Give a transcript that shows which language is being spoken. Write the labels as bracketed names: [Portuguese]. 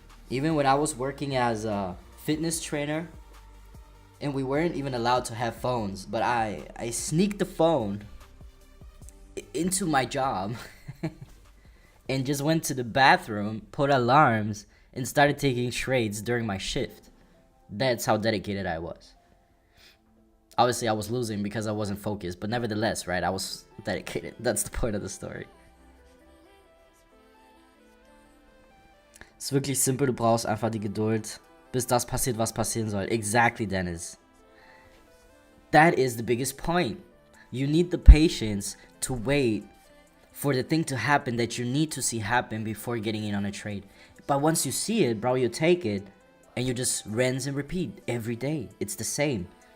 [English] Even when I was working as a fitness trainer and we weren't even allowed to have phones, but I sneaked the phone into my job and just went to the bathroom, put alarms, and started taking trades during my shift. That's how dedicated I was. Obviously, I was losing because I wasn't focused, but nevertheless, right, I was dedicated. That's the point of the story. [German] Es ist wirklich simpel, du brauchst einfach die Geduld, bis das passiert, was passieren soll. [English] Exactly, Dennis. That is the biggest point. You need the patience to wait for the thing to happen that you need to see happen before getting in on a trade. But once you see it, bro, you take it and you just rinse and repeat every day. It's the same.